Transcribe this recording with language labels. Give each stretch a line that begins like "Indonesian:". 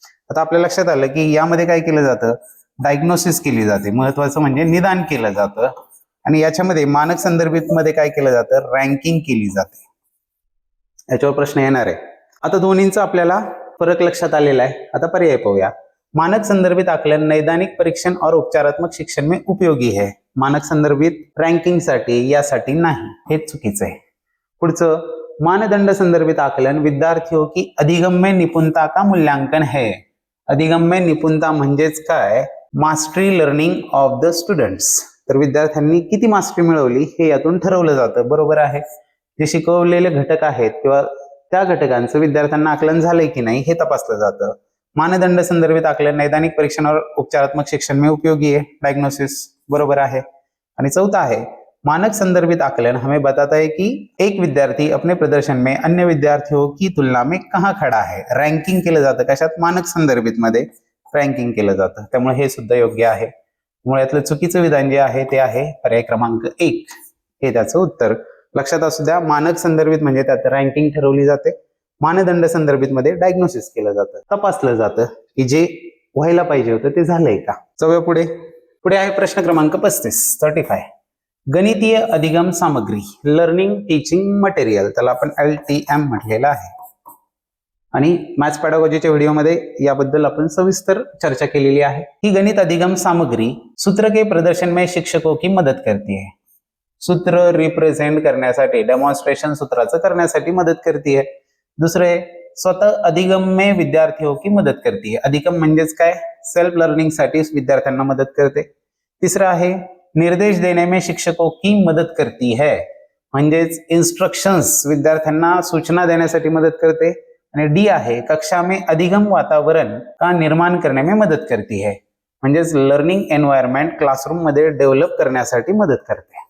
Marathi: आता आपल्या लक्षात आलं की यामध्ये काय केलं जातं, डायग्नोसिस केली जाते, महत्वाचं म्हणजे निदान केलं जातं। आणि याच्यामध्ये मानक संदर्भित मध्ये काय केलं जातं, रँकिंग केली जाते। याच्यावर प्रश्न येणार आहे। आता दोन्हींचा आपल्याला फरक लक्षात आलेला आहे। आता पर्याय पाहूया।
Hindi: मानक संदर्भित आकलन नैदानिक परीक्षण और उपचारात्मक शिक्षण में उपयोगी है।
Marathi: मानक संदर्भित रँकिंग साठी, यासाठी नाही, हे चुकीचं आहे।
Hindi: पुढचं मानदंड संदर्भित आकलन विद्यार्थियों की अधिगम में निपुणता का मूल्यांकन है। अधिगम में निपुणता
Marathi: म्हणजेच काय,
English: mastery learning of the students,
Marathi: तर विद्यार्थ्यांनी किती मास्टरी मिळवली हे यातून ठरवलं जातं. बरोबर आहे. जे शिकवलेले घटक आहेत किंवा त्या घटकांचं विद्यार्थ्यांना आकलन झालंय की नाही हे तपासलं जातं.
Hindi: मानदंड संदर्भित आकलन नैदानिक परीक्षण और उपचारात्मक शिक्षण में उपयोगी है, डायग्नोसिस.
Marathi: बरोबर आहे. आणि चौथा आहे
Hindi: मानक संदर्भित आकलन हमें बताता है कि एक विद्यार्थी अपने प्रदर्शन में अन्य विद्यार्थियों की तुलना में कहाँ खड़ा है.
Marathi: रँकिंग केलं जातं कशात, मानक संदर्भित मध्ये रँकिंग केलं जातं. त्यामुळे हे सुद्धा योग्य आहे. त्यामुळे यातलं चुकीचं विधान जे आहे ते आहे पर्याय क्रमांक 1, हे त्याचं उत्तर. लक्षात असू द्या, मानक संदर्भित म्हणजे त्यात रँकिंग ठरवली जाते, मानदंड संदर्भित मध्ये डायग्नोसिस केलं जातं, तपासलं जातं की जे व्हायला पाहिजे होतं ते झालंय का. जाऊया पुढे आहे प्रश्न क्रमांक 35 गणितीय अधिगम सामग्री, लर्निंग टीचिंग मटेरियल, त्याला आपण LTM म्हटलेलं आहे. आणि मॅथ्स पॅडागॉजीच्या व्हिडिओमध्ये याबद्दल आपण सविस्तर चर्चा केलेली आहे.
Hindi: ही गणित अधिगम सामग्री सूत्र के प्रदर्शन में शिक्षकों की मदत करती है.
Marathi: सूत्र रिप्रेझेंट करण्यासाठी, डेमॉन्स्ट्रेशन सूत्राचं करण्यासाठी मदत करते.
Hindi: दुसरे स्वतः अधिगम में विद्यार्थियों की मदत करती है.
Marathi: अधिगम म्हणजेच काय, सेल्फ लर्निंग साठी विद्यार्थ्यांना मदत करते. तिसरं आहे
Hindi: निर्देश देने में शिक्षकों की मदत करती है,
Marathi: म्हणजेच इन्स्ट्रक्शन्स विद्यार्थ्यांना सूचना देण्यासाठी मदत करते. आणि डी आहे
Hindi: कक्षा में अधिगम वातावरण का निर्माण करने में मदत करती है,
Marathi: म्हणजेच लर्निंग एन्व्हायरमेंट क्लासरूम मध्ये डेव्हलप करण्यासाठी मदत करते.